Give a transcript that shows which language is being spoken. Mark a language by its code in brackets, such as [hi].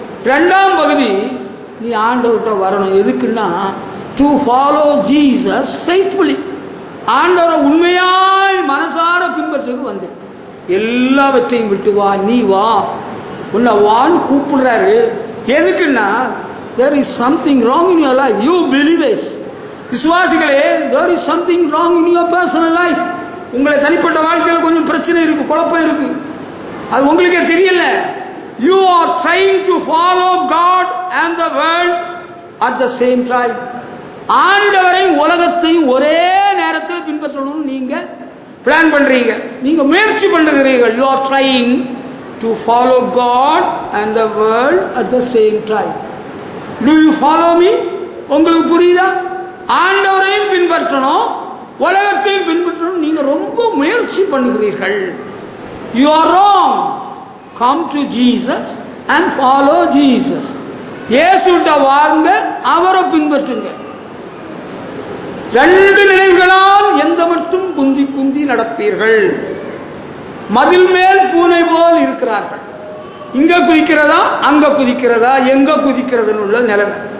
[ta] 2ஆம் பகுதி, நீ ஆண்டவர்கிட்ட வரணும். எதுக்குன்னா, [en] To follow Jesus faithfully. [ta] ஆண்டவரை உண்மையாய் மனசார பின்பற்றுக்கு வந்து எல்லாவற்றையும் விட்டு வா, நீ வா, உன்னை வான்னு கூப்பிடுறாரு. எதுக்குன்னா, [en] there is something wrong in your life. You believers, [ta] விசுவாசிகளே, [en] there is something wrong in your personal life. [ta] உங்களை தனிப்பட்ட வாழ்க்கையில் கொஞ்சம் பிரச்சனை இருக்கு, குழப்பம் இருக்கு, அது உங்களுக்கே தெரியல. [en] You are trying to follow God and the world at the same time. [ta] ஆண்டவரை உலகத்தையும் ஒரே நேரத்தில் பின்பற்றணும் நீங்க பிளான் பண்றீங்க, நீங்க முயற்சி பண்ணுகிறீர்கள். [en] You are trying to follow God and the world at the same time. Do you follow me? [ta] உங்களுக்கு புரியுதா? ஆண்டவரையும் பின்பற்றணும், உலகத்தையும் பின்பற்றணும். நீங்க ரொம்ப முயற்சி பண்ணுகிறீர்கள். [en] You are wrong. Come to Jesus and follow Jesus. [ta] இயேசுட்ட வாருங்க, அவரை பின்பற்றுங்க. 2 நினைவுகளால் எந்த மட்டும் குந்தி குந்தி நடப்பீர்கள். மதில் மேல் பூனை போல் இருக்கிறார்கள். இங்க குதிக்கிறதா, அங்க குதிக்கிறதா, எங்க குதிக்கிறதுன்னு உள்ள நிலைமை.